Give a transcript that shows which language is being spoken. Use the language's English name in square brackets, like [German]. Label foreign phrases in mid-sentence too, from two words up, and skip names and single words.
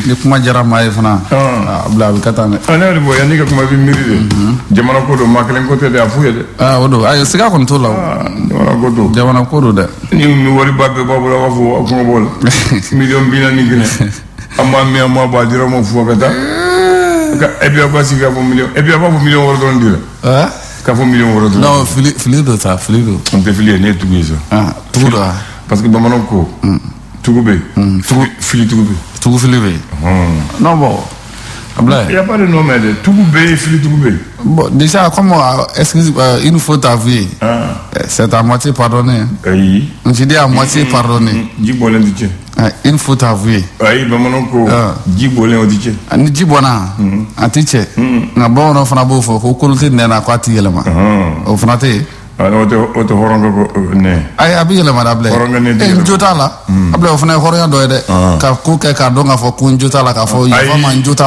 [Bambara] ni kuma diyara maa ye fana Ablaye a bɛ ka taa dɛ ne yɛrɛ bɔ yanni ka kuma bɛ miiri de jamana ko don maa kelen ko tɛ dɛ a f'u ye dɛ o don ayi siga kɔni t'o la jamana ko don dɛ ni wariba bɛɛ b'a bolo a b'a fɔ kɔngɔ b'o la 140 kelen an b'a min an b'a bɔ a dira ma fɔ ka taa [French] et puis après [Bambara] si ka fɔ million [French] et puis [Bambara] a b'a fɔ million wɔɔrɔ dɔrɔn dira ka fɔ million wɔɔrɔ dɔrɔn non fili don sa fili don on tɛ fili ye ne ye tugu ye sa tugu don parce que bamananw ko tugu bɛ yen fili tugu bɛ yen tugu fili bɛ yen [French] non bon [Bambara] Ablaye [French] il y a pas de nom mais de [Bambara] tugu bɛ yen fili tugu bɛ yen [French] bon déjà comme excuse il nous faut t'avouer c'est à moitié pardonné [Bambara] ayi [French] on dit à moitié pardonné [Bambara] ji bɔlen tɛ tiɲɛ [French] il faut t'avouer [Bambara] ayi bamananw ko ji bɔlen o tɛ tiɲɛ ni ji bɔnna a tɛ tiɲɛ nka bamananw fana b'o fɔ ko kolo tɛ nɛn na k'a tɛ yɛlɛma o fana tɛ yen o tɛ hɔrɔnkɛ ko nɛn ayi a bɛ yɛlɛma dɛ Ablaye n jo t'a la Ablaye o fana ye hɔrɔnya dɔ ye dɛ ka ko kɛ k'a dɔn k'a fɔ ko n jo t'a la k'a fɔ yafa ma n jo t'a la